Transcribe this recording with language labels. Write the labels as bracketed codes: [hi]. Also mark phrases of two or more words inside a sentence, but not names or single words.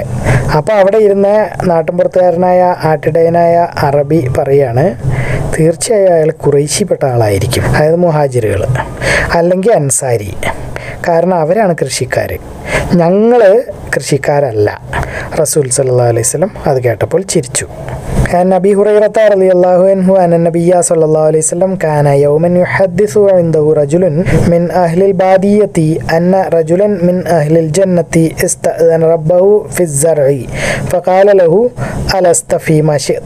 [ml] അപ്പോൾ അവിടെ ഇരുന്ന നാട്ടിൻപുറത്തുകാരനായ ആട്ടിടയനായ അറബി പറയാണ്, തീർച്ചയായും അയാൾ ഖുറൈശിപ്പെട്ട ആളായിരിക്കും, അതായത് മുഹാജിറുകൾ അല്ലെങ്കിൽ അൻസാരി, കാരണം അവരാണ് കൃഷിക്കാർ, ഞങ്ങൾ കൃഷിക്കാരല്ല. റസൂൽ [ar] صلى الله عليه وسلم [ml] അത് കേട്ടപ്പോൾ ചിരിച്ചു. [ar] عن أبي هريرة رضي الله عنه أن النبي صلى الله عليه وسلم كان يوما يحدث عنده رجل من أهل البادية أن رجلا من أهل الجنة استأذن ربه في الزرع فقال له ألست فيما شئت؟